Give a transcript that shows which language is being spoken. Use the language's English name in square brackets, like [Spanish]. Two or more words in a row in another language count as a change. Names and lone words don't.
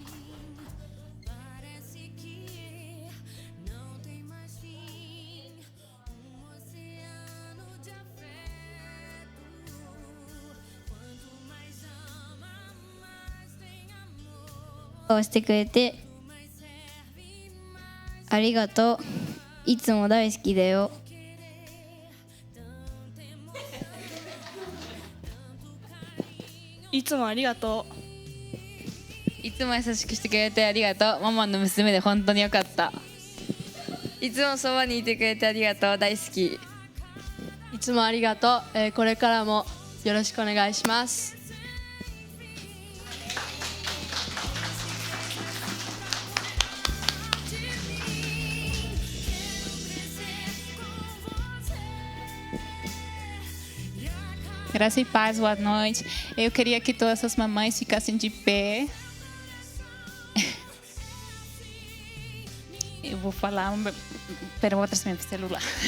[Portuguese] Parece que não tem mais fim. Um oceano de afeto. Quanto mais ama, mais tem amor. [Japanese] をしてくれてありがとう。いつも大好きだよ。いつもありがとう。いつも優しくしてくれてありがとう。ママの娘で本当によかった。いつもそばにいてくれてありがとう。大好き。いつもありがとう。これからもよろしくお願いします。 [Portuguese] Graça e paz, boa noite. Eu queria que todas as mamães ficassem de pé. Eu vou falar, pero vou trazer meu celular.